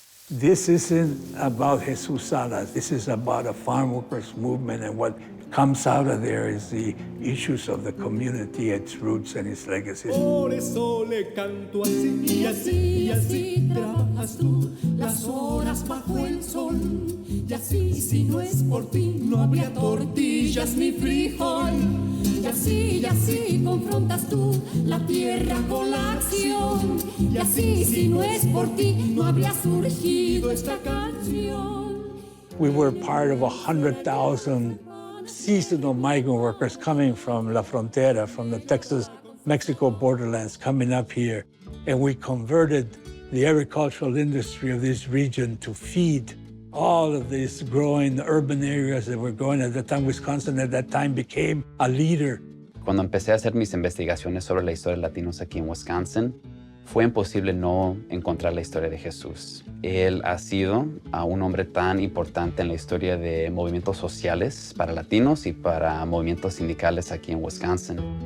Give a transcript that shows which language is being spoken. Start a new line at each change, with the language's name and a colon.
English: This isn't about Jesus Salas. This is about a farm workers movement, and what comes out of there is the issues of the community, its roots and its legacies.
Spanish: Por eso le canto así, y así, y así trabajas tú las horas bajo el sol. Y así, si no es por ti, no habría tortillas ni frijol. Y así confrontas tú la tierra con la acción. Y así, si no es por ti, no habría surgido esta canción.
English: We were part of 100,000 seasonal migrant workers coming from La Frontera, from the Texas-Mexico borderlands, coming up here. And we converted the agricultural industry of this region to feed all of these growing urban areas that were growing at the time. Wisconsin at that time became a leader.
Spanish: Cuando empecé a hacer mis investigaciones sobre la historia de latinos aquí en Wisconsin, fue imposible no encontrar la historia de Jesús. Él ha sido un hombre tan importante en la historia de movimientos sociales para latinos y para movimientos sindicales aquí en Wisconsin.